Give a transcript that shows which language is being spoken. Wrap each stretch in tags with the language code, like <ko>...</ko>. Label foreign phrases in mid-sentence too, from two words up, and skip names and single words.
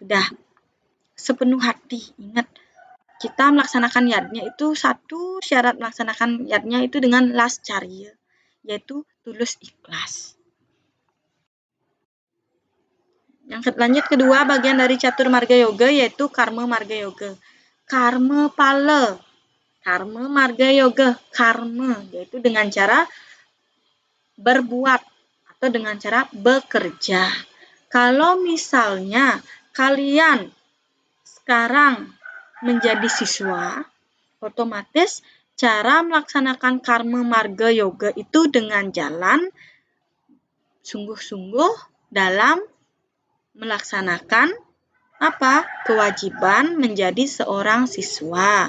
<id>Sudah, sepenuh hati. Ingat, kita melaksanakan yadnya itu satu syarat melaksanakan yadnya itu dengan lascarya, yaitu tulus ikhlas. Yang lanjut kedua bagian dari catur marga yoga yaitu karma marga yoga. Karma pala, karma marga yoga, karma yaitu dengan cara berbuat atau dengan cara bekerja. Kalau misalnya kalian sekarang menjadi siswa, otomatis cara melaksanakan karma marga yoga itu dengan jalan sungguh-sungguh dalam melaksanakan kewajiban menjadi seorang siswa.</id>